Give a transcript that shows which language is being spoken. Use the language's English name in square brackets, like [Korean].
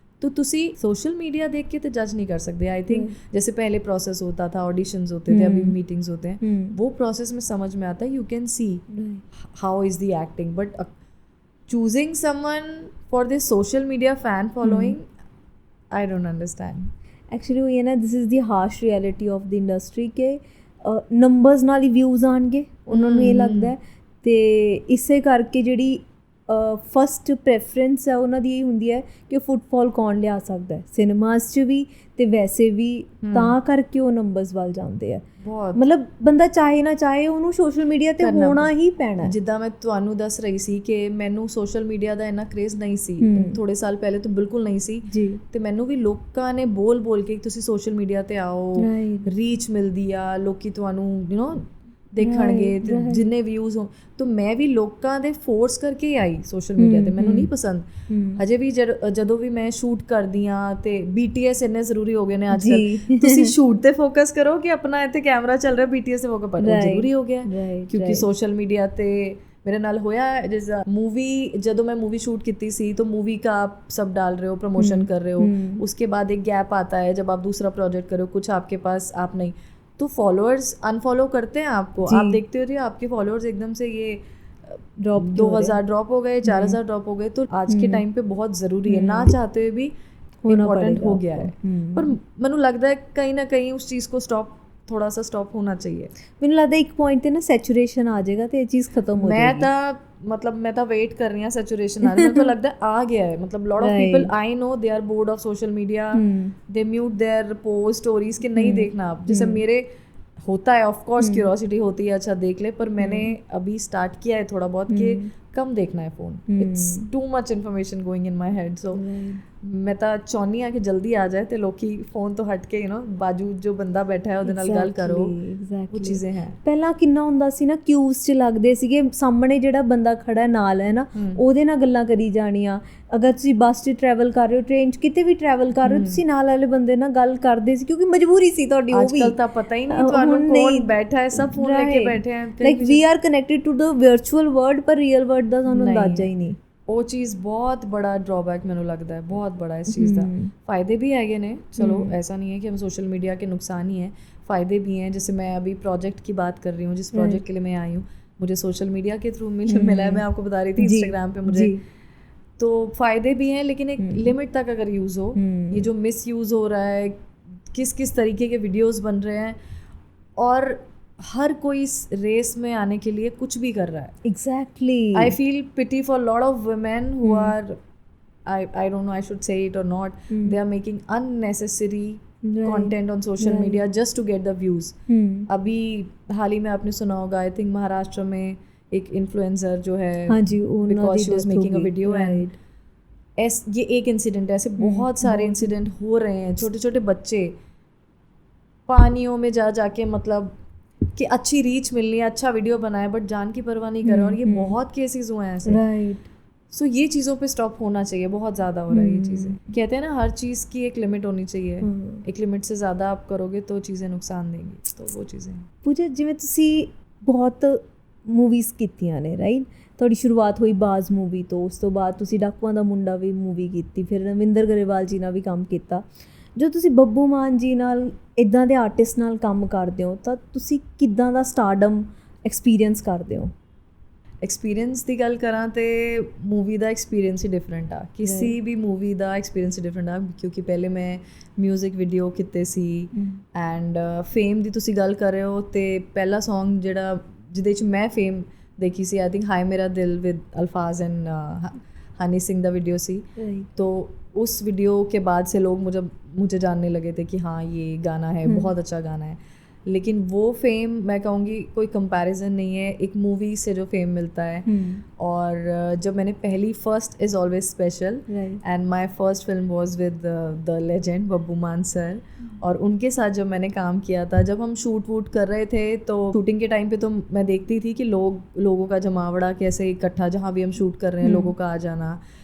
[Hindi] तो तुसी social media देख के तो जज नहीं कर सकते। आई थिंक जैसे पहले प्रोसेस होता था, ऑडिशंस होते थे, अभी मीटिंग्स होते हैं, वो प्रोसेस में समझ में आता है, [English] You can see how is the acting, but choosing someone for this social media fan following, I don't understand. [Hindi] Actually वो ये ना, [English] this is the harsh reality of the industry [Punjabi] के ਨੰਬਰਸ ਨਾਲ ਹੀ ਵਿਊਜ਼ ਆਉਣਗੇ, ਉਹਨਾਂ ਨੂੰ ਇਹ ਲੱਗਦਾ ਹੈ। ਅਤੇ ਇਸੇ ਕਰਕੇ ਜਿਹੜੀ ਫਸਟ ਪ੍ਰੈਫਰੈਂਸ ਹੈ ਉਹਨਾਂ ਦੀ ਇਹ ਹੁੰਦੀ ਹੈ ਕਿ ਫੁੱਟਫਾਲ ਕੌਣ ਲਿਆ ਸਕਦਾ ਹੈ ਸਿਨੇਮਾਸ 'ਚ ਵੀ ਅਤੇ ਵੈਸੇ ਵੀ, ਤਾਂ ਕਰਕੇ ਉਹ ਨੰਬਰਸ ਵੱਲ ਜਾਂਦੇ ਆ। ਮਤਲਬ ਬੰਦਾ ਚਾਹੇ ਨਾ ਚਾਹੇ ਉਹਨੂੰ ਸੋਸ਼ਲ ਮੀਡੀਆ 'ਤੇ ਹੋਣਾ ਹੀ ਪੈਣਾ। ਜਿੱਦਾਂ ਮੈਂ ਤੁਹਾਨੂੰ ਦੱਸ ਰਹੀ ਸੀ ਕਿ ਮੈਨੂੰ ਸੋਸ਼ਲ ਮੀਡੀਆ ਦਾ ਇੰਨਾ ਕ੍ਰੇਜ਼ ਨਹੀਂ ਸੀ, ਥੋੜ੍ਹੇ ਸਾਲ ਪਹਿਲੇ ਤਾਂ ਬਿਲਕੁਲ ਨਹੀਂ ਸੀ ਜੀ, ਅਤੇ ਮੈਨੂੰ ਵੀ ਲੋਕਾਂ ਨੇ ਬੋਲ ਕੇ ਤੁਸੀਂ ਸੋਸ਼ਲ ਮੀਡੀਆ 'ਤੇ ਆਓ, ਰੀਚ ਮਿਲਦੀ ਆ, ਲੋਕੀ ਤੁਹਾਨੂੰ ਯੂ ਨੋ ਦੇਖਣਗੇ, ਜਿੰਨੇ ਵਿਊਜ਼ ਹੋ, ਤਾਂ ਮੈਂ ਵੀ ਲੋਕਾਂ ਦੇ ਫੋਰਸ ਕਰਕੇ ਹੀ ਆਈ ਸੋਸ਼ਲ ਮੀਡੀਆ 'ਤੇ। ਮੈਨੂੰ ਨਹੀਂ ਪਸੰਦ ਹਜੇ ਵੀ, ਜਦੋਂ ਵੀ ਮੈਂ ਸ਼ੂਟ ਕਰਦੀ ਹਾਂ, ਅਤੇ BTS ਇੰਨੇ ਜ਼ਰੂਰੀ ਹੋ ਗਏ ਨੇ ਅੱਜ ਕੱਲ੍ਹ, ਤੁਸੀਂ ਸ਼ੂਟ 'ਤੇ ਫੋਕਸ ਕਰੋ ਕਿ ਆਪਣਾ ਇੱਥੇ ਕੈਮਰਾ ਚੱਲ ਰਿਹਾ, BTS 'ਤੇ ਫੋਕਸ, ਪਰ ਜ਼ਰੂਰੀ ਹੋ ਗਿਆ ਕਿਉਂਕਿ ਸੋਸ਼ਲ ਮੀਡੀਆ 'ਤੇ मेरे नाल होया [Hindi] जैसा मूवी, जब मैं मूवी शूट की थी तो मूवी का आप सब डाल रहे हो, प्रमोशन कर रहे हो, उसके बाद एक गैप आता है जब आप दूसरा प्रोजेक्ट करो, कुछ आपके पास आप नहीं, तो फॉलोअर्स अनफॉलो करते हैं आपको, आप देखते हो रही आपके फॉलोअर्स एकदम से ये ड्रॉप, 2000 ड्रॉप हो गए, 4000 ड्रॉप हो गए, तो आज के टाइम पे बहुत ज़रूरी है, ना चाहते हुए भी इम्पोर्टेंट हो गया है। पर मैनू लगता है कहीं ना कहीं उस चीज़ को थोड़ा सा स्टॉप होना चाहिए। [Punjabi] ਮੈਨੂੰ ਲੱਗਦਾ ਇੱਕ ਪੁਆਇੰਟ ਤੇ ਨਾ ਸੈਚੂਰੇਸ਼ਨ ਆ ਜਾਏਗਾ ਤੇ ਇਹ ਚੀਜ਼ ਖਤਮ ਹੋ ਜਾਏਗੀ। [Hindi] मैं तो वेट कर रही हूँ सैचुरेशन आने में, तो लगता है आ गया है। [English] मतलब lot of people I know they are bored of social media, they mute their post stories [Hindi] कि नहीं देखना आप। जैसे मेरे होता है, ऑफ कोर्स क्यूरियोसिटी होती है, अच्छा देख ले, पर मैंने अभी स्टार्ट किया है थोड़ा बहुत कि कम देखना है phone, [English] It's too much information going in my head. [Hindi] सो मैं [Punjabi] ਤਾਂ ਚਾਹੁੰਦੀ ਹਾਂ ਕਿ ਜਲਦੀ ਆ ਜਾਏ ਤੇ ਲੋਕੀ ਫੋਨ ਤੋਂ ਹਟ ਕੇ ਬਾਜੂ ਜੋ ਬੰਦਾ ਬੈਠਾ ਹੈ ਉਹਦੇ ਨਾਲ ਗੱਲ ਕਰੋ, ਉਹ ਚੀਜ਼ਾਂ ਹੈ। ਪਹਿਲਾਂ ਕਿੰਨਾ ਹੁੰਦਾ ਸੀ ਨਾ, ਕਿਊਜ਼ 'ਚ ਲੱਗਦੇ ਸੀਗੇ, ਸਾਹਮਣੇ ਜਿਹੜਾ ਬੰਦਾ ਖੜਾ ਨਾਲ ਹੈ ਨਾ, ਉਹਦੇ ਨਾਲ ਗੱਲਾਂ ਕਰੀ ਜਾਣੀਆਂ। ਅਗਰ ਤੁਸੀਂ ਬੱਸ 'ਚ ਟਰੈਵਲ ਕਰ ਰਹੇ ਹੋ, ਟ੍ਰੇਨ 'ਚ, ਕਿਤੇ ਵੀ ਟਰੈਵਲ ਕਰ ਰਹੇ ਹੋ, ਤੁਸੀਂ ਨਾਲ ਵਾਲੇ ਬੰਦੇ ਨਾਲ ਗੱਲ ਕਰਦੇ ਸੀ ਕਿਉਂਕਿ ਮਜਬੂਰੀ ਸੀ ਤੁਹਾਡੀ। ਉਹ ਵੀ ਅੱਜ ਕੱਲ੍ਹ ਤਾਂ ਪਤਾ ਹੀ ਨਹੀਂ ਤੁਹਾਨੂੰ ਕੌਣ ਬੈਠਾ ਹੈ, ਸਭ ਫੋਨ ਲੈ ਕੇ ਬੈਠੇ ਹੈ, [English] like we are connected to the virtual world, [Punjabi] ਪਰ ਰੀਅਲ ਵਰਲਡ ਦਾ ਸਾਨੂੰ ਅੰਦਾਜ਼ਾ ਹੀ ਨਹੀਂ। ਉਹ ਚੀਜ਼ ਬਹੁਤ ਬੜਾ ਡਰॉबैक ਮੈਨੂੰ ਲੱਗਦਾ ਹੈ, ਬਹੁਤ [Hindi] बड़ा इस चीज़ का। फ़ायदे भी हैगे ने, चलो ऐसा नहीं है कि हम सोशल मीडिया के नुकसान ही हैं, फ़ायदे भी हैं। जैसे मैं अभी प्रोजेक्ट की बात कर रही हूँ, जिस प्रोजेक्ट के लिए मैं आई हूँ, मुझे सोशल मीडिया के थ्रू मिला है, मैं आपको बता रही थी इंस्टाग्राम पे मुझे, तो फ़ायदे भी हैं, लेकिन एक लिमिट तक अगर यूज़ हो। ये जो मिस यूज़ हो रहा है, किस किस तरीके के वीडियोज़ बन रहे हैं, और हर कोई इस रेस में आने के लिए कुछ भी कर रहा है। Exactly, [English] I feel pity for lot of women who are, I don't know I should say it or not, they are making unnecessary content on social media just to get the views। [Hindi] अभी हाल ही में आपने सुना होगा, I think Maharashtra में एक influencer जो है, because she was making a video, and ये एक इंसिडेंट है, ऐसे बहुत सारे इंसिडेंट हो रहे हैं। छोटे छोटे बच्चे पानियों में जाके, मतलब कि अच्छी रीच मिलनी है, अच्छा वीडियो बनाए, बट जान की परवाह नहीं कर रहे, और ये बहुत केसेस हुए हैं ऐसे। राइट। सो ये चीज़ों पे स्टॉप होना चाहिए, बहुत ज़्यादा हो रहा है ये चीज़ें। कहते हैं ना, हर चीज़ की एक लिमिट होनी चाहिए, एक लिमिट से ज़्यादा आप करोगे तो चीज़ें नुकसान देंगी, तो वो चीज़ें। [Punjabi] पूजा, जिवें तुसी बहुत मूवीज़ कीतियां ने, राइट, ਤੁਹਾਡੀ ਸ਼ੁਰੂਆਤ ਹੋਈ ਬਾਜ਼ ਮੂਵੀ ਤੋਂ, ਉਸ ਤੋਂ ਬਾਅਦ ਤੁਸੀਂ ਡਾਕੂਆਂ ਦਾ ਮੁੰਡਾ ਵੀ ਮੂਵੀ ਕੀਤੀ, ਫਿਰ ਰਵਿੰਦਰ ਗਰੇਵਾਲ ਜੀ ਨਾਲ ਵੀ ਕੰਮ ਕੀਤਾ। ਜੋ ਤੁਸੀਂ ਬੱਬੂ ਮਾਨ ਜੀ ਨਾਲ, ਇੱਦਾਂ ਦੇ ਆਰਟਿਸਟ ਨਾਲ ਕੰਮ ਕਰਦੇ ਹੋ, ਤਾਂ ਤੁਸੀਂ ਕਿੱਦਾਂ ਦਾ ਸਟਾਰਡਮ ਐਕਸਪੀਰੀਅੰਸ ਕਰਦੇ ਹੋ? ਐਕਸਪੀਰੀਅੰਸ ਦੀ ਗੱਲ ਕਰਾਂ ਤੇ ਮੂਵੀ ਦਾ ਐਕਸਪੀਰੀਅੰਸ ਹੀ ਡਿਫਰੈਂਟ ਆ, ਕਿਸੇ ਵੀ ਮੂਵੀ ਦਾ ਐਕਸਪੀਰੀਅੰਸ ਹੀ ਡਿਫਰੈਂਟ ਆ, ਕਿਉਂਕਿ ਪਹਿਲੇ ਮੈਂ ਮਿਊਜ਼ਿਕ ਵੀਡੀਓ ਕੀਤੇ ਸੀ ਐਂਡ ਫੇਮ ਦੀ ਤੁਸੀਂ ਗੱਲ ਕਰ ਰਹੇ ਹੋ ਤੇ ਪਹਿਲਾ ਸੌਂਗ ਜਿਹੜਾ ਜਿਹਦੇ 'ਚ ਮੈਂ ਫੇਮ देखी सी आई थिंक हाय मेरा दिल विद अल्फाज एंड हनी सिंह दा वीडियो सी, [Hindi] तो उस वीडियो के बाद से लोग मुझे जानने लगे थे कि हाँ ये गाना है, बहुत अच्छा गाना है। लेकिन वो फेम मैं कहूँगी कोई कंपैरिजन नहीं है एक मूवी से जो फेम मिलता है। और जब मैंने पहली [English] first is always special and my first film was with the legend [Hindi] Babbu मान सर, और उनके साथ जब मैंने काम किया था, जब हम शूट वूट कर रहे थे तो शूटिंग के टाइम पे तो मैं देखती थी कि लोगों का जमावड़ा कैसे इकट्ठा, जहाँ भी हम शूट कर रहे हैं लोगों का आ जाना।